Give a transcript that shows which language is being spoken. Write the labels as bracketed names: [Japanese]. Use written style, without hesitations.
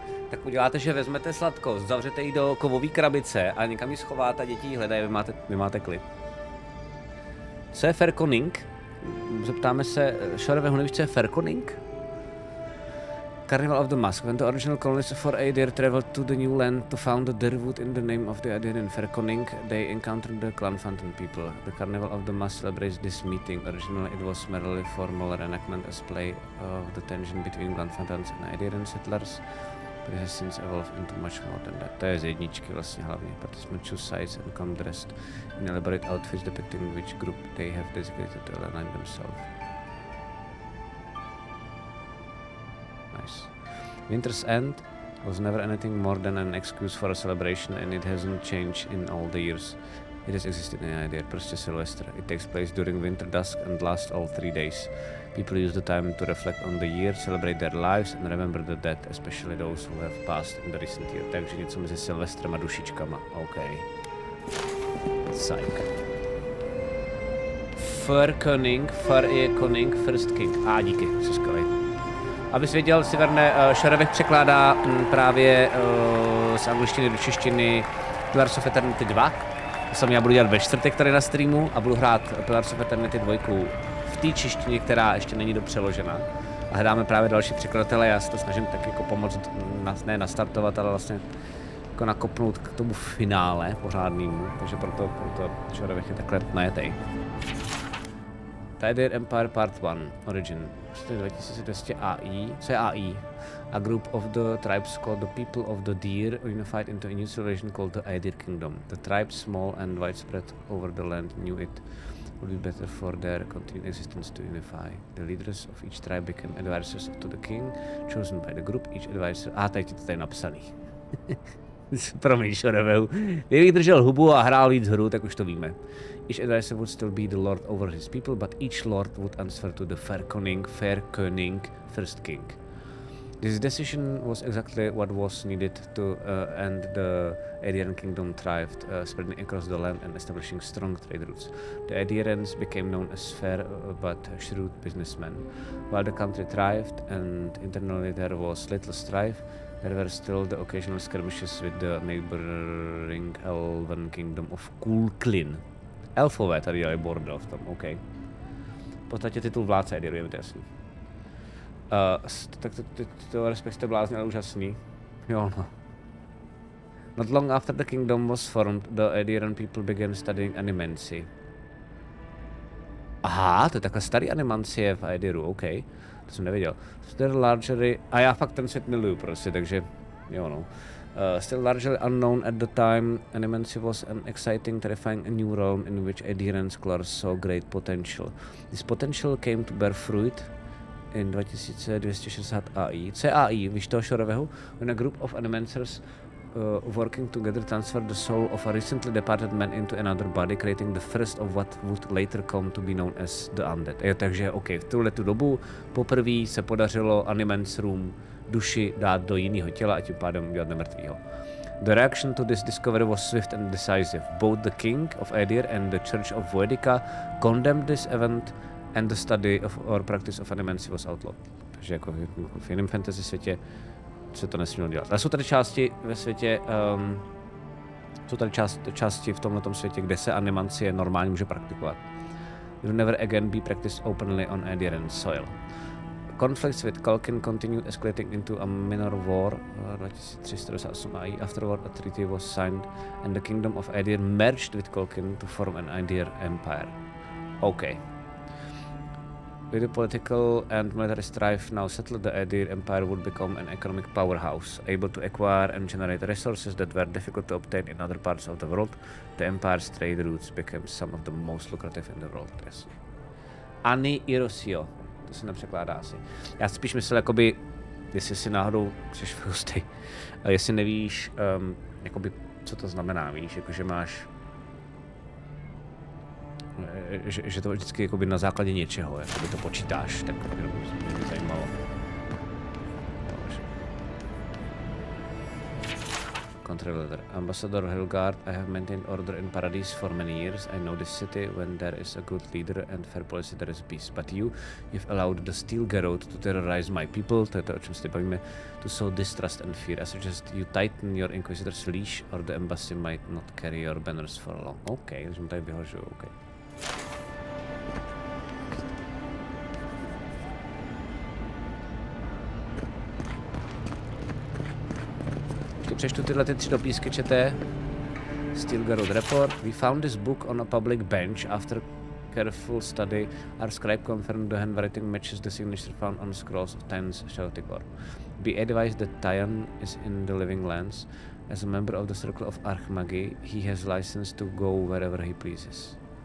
[Czech] Tak uděláte, že vezmete sladkost, zavřete ji do kovové krabice a někam ji schováte a děti ji hledají, vy máte klid. Co je Ferkoning? Zeptáme se Šoreveho, nevíš, co je Ferkoning? [English] Carnival of the Mask. When the original colonists for Aedir traveled to the new land to found Dirwood in the name of the Aedian Ferkoning, they encountered the Clanfanton people. The Carnival of the Mask celebrates this meeting. Originally it was merely formal reenactment as play of the tension between Clanfantons and Aedian settlers. But it has since evolved into much more than that. [Czech] To je z jedničky vlastně hlavně. [English] Participants choose sides and come dressed in elaborate outfits depicting which group they have designated to align themselves. Nice. Winter's End was never anything more than an excuse for a celebration and it hasn't changed in all the years. It has existed in Aedir, [Czech] prostě [English] Sylvester. It takes place during winter dusk and lasts all 3 days. People use the time to reflect on the year, celebrate their lives and remember the dead, especially those who have passed in the recent year. [Czech] Takže něco mezi Sylvestrem a dušičkama. OK. Psych. Ferkoning, Fer je koning, First King. Díky, jsi skvělej. Abys věděl, Siverne, Šarevek překládá právě z angličtiny do češtiny Pillars of Eternity 2. To samé já budu dělat ve čtvrtek tady na streamu a budu hrát Pillars of Eternity 2 v té češtině, která ještě není dopřeložena. A hledáme právě další překladatele, já se to snažím tak jako pomoct, ne nastartovat, ale vlastně jako nakopnout k tomu finále pořádnému, takže proto Šarevek je takhle najetej. [English] Aedir Empire Part 1, Origin, 2200 AI, [Czech] co je AI? [English] A group of the tribes called the People of the Deer unified into a new civilization called the Aedir Kingdom. The tribes, small and widespread over the land, knew it would be better for their continued existence to unify. The leaders of each tribe became advisors to the king, chosen by the group. Each advisor... [Czech] teď je to tady napsaný. Promiň, Šoreveu. Kdybych držel hubu a hrál víc hru, tak už to víme. [English] Each advisor would still be the lord over his people, but each lord would answer to the Ferkoning, First King. This decision was exactly what was needed to end the Aedian kingdom thrived, spreading across the land and establishing strong trade routes. The Aedians became known as fair but shrewd businessmen. While the country thrived and internally there was little strife, there were still the occasional skirmishes with the neighboring elven kingdom of Kulklin. [Czech] Elfové tady dělají bordel v tom, OK. V podstatě titul vládce Aediru, je mi to jasný. Tak to respektive blázně, ale úžasný. Jo no. [English] Not long after the kingdom was formed, the Aediran people began studying animancy. [Czech] Aha, to je takhle starý animancie v Aediru, OK. To jsem nevěděl. Largery... A já fakt ten svět miluju prostě, takže jo no. [English] Still largely unknown at the time, Animancy was an exciting, terrifying new realm in which adherent scholars saw great potential. This potential came to bear fruit in 2260 AI. [Czech] Co je AI? Víš toho Šorovehu? [English] When a group of Animancers working together transferred the soul of a recently departed man into another body, creating the first of what would later come to be known as the undead. [Czech] Takže OK, v tuhletu dobu poprvé se podařilo Animancerům duši dát do jiného těla a tím pádem udělat nemrtvýho. [English] The reaction to this discovery was swift and decisive. Both the king of Aedir and the Church of Voedica condemned this event and the study of or practice of Animancy was outlawed. [Czech] Takže jako v jiném fantasy světě se to nesmělo dělat. Ale jsou tady části ve světě, jsou tady části v tomhletom světě, kde se animancie normálně může praktikovat. [English] It will never again be practiced openly on Aediran soil. Conflicts with Culkin continued escalating into a minor war 2398 AI. Afterward, a treaty was signed and the kingdom of Aedir merged with Culkin to form an Aedir empire. Okay. With the political and military strife now settled, the Aedir Empire would become an economic powerhouse, able to acquire and generate resources that were difficult to obtain in other parts of the world. The empire's trade routes became some of the most lucrative in the world. Yes. [Czech] Ani Irosio, to se nepřekládá asi. Já spíš myslel, jakoby, jestli si náhodou přeš v hustej, jestli nevíš, jakoby, co to znamená, víš, jakože máš že to vždycky jakoby na základě něčeho, jakoby to počítáš, tak jenom mě zajímalo. [English] Country letter. Ambassador Hilgard, I have maintained order in Paradise for many years. I know this city. When there is a good leader and fair policy, there is peace. But you've allowed the Steel Garrote to terrorize my people, [Czech] to je to, o čem se bavíme, [English] to sow distrust and fear. I suggest you tighten your Inquisitor's leash, or the embassy might not carry your banners for long. [Czech] OK, takže mu tady vyhožuju, OK. Přečtu tyhle tři dopísky, čete. [English] Steel Garrote report. We found this book on a public bench. After careful study, our scribe confirmed the handwriting matches the signature found on scrolls of Tyan's Chaotic Orb. Be advised that Tyan is in the Living Lands. As a member of the Circle of Archmagi, he has license to go wherever he pleases.